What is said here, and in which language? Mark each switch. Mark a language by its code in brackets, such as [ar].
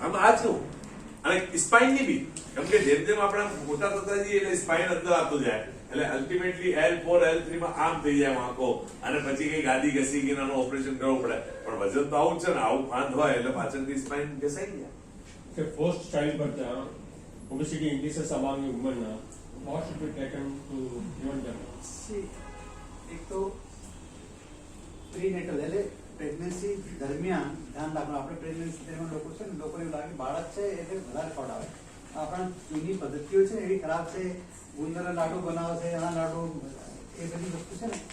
[gu] આમાં આ જ અને સ્પાઇન ની બી, કેમ કે જેમ જેમ આપણે મોટા થતા જઈએ એટલે સ્પાઇન અંદર આવતું જાય, એટલે અલ્ટિમેટલી L4 L3 માં આમ થઈ જાય વાંકો, અને પછી કઈ ગાદી ઘસી ગઈ એનું ઓપરેશન કરવું પડે. પણ વજન તો આવું છે ને, આવું ફાંદ હોય એટલે પાછળથી સ્પાઇન ઘસાઈ જાય. [en] Okay, post childbirth, obesity increases among women. What should be taken to prevent them? [gu] See, એક તો પ્રીનેટલ એટલે પ્રેગ્નન્સી દરમિયાન ધ્યાન રાખવાનું. આપણે પ્રેગ્નન્સી દરમિયાન લોકો છે ને, લોકોને એવું લાગે બાળક છે એટલે વધારે ખવડાવે. આપણા જૂની પદ્ધતિઓ છે ને એવી ખરાબ છે. ગુંદરના લાડુ બનાવે છે, એના લાડુ, એ બધી વસ્તુ છે ને.